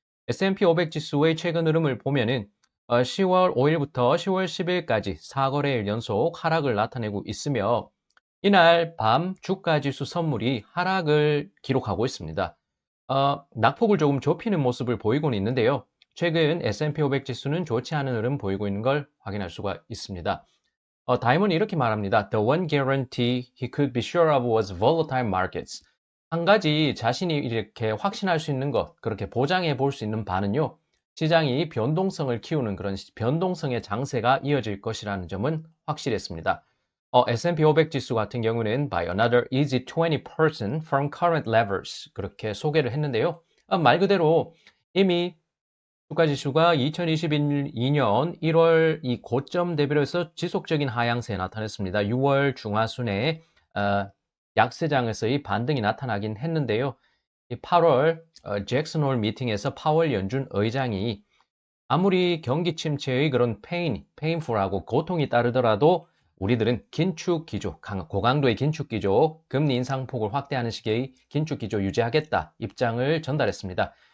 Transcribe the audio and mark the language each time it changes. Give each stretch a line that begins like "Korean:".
Korean: S&P 500 지수의 최근 흐름을 보면은 10월 5일부터 10월 10일까지 4거래일 연속 하락을 나타내고 있으며 이날 밤 주가 지수 선물이 하락을 기록하고 있습니다. 낙폭을 조금 좁히는 모습을 보이고는 있는데요. 최근 S&P 500 지수는 좋지 않은 흐름 보이고 있는 걸 확인할 수가 있습니다. 다이먼이 이렇게 말합니다.
English: The one guarantee he could be sure of was volatile markets.
Korean: 한 가지 자신이 이렇게 확신할 수 있는 것, 그렇게 보장해 볼 수 있는 바는요. 시장이 변동성을 키우는 그런 변동성의 장세가 이어질 것이라는 점은 확실했습니다. S&P 500 지수 같은 경우는
English: by another easy 20% from current levels
Korean: 그렇게 소개를 했는데요. 말 그대로 이미 주가 지수가 2022년 1월 이 고점 대비로 해서 지속적인 하향세에 나타났습니다. 6월 중하순에 약세장에서의 반등이 나타나긴 했는데요. 8월 잭슨홀 미팅에서 파월 연준 의장이 아무리 경기 침체의 그런 페인풀하고 고통이 따르더라도 우리들은 긴축 기조, 고강도의 긴축 기조, 금리 인상폭을 확대하는 식의 긴축 기조 유지하겠다 입장을 전달했습니다.